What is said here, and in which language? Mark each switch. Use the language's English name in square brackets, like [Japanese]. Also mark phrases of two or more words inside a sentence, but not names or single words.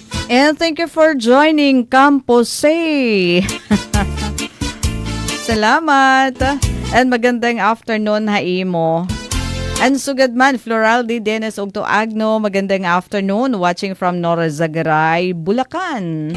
[English] And thank you for joining Campose. [Waray] Salamat. And magandang afternoon haimo. And sugad man, Floraldi Dennis Ogto Agno, [Filipino] magandang afternoon. [English] Watching from Norazagaray, Bulacan.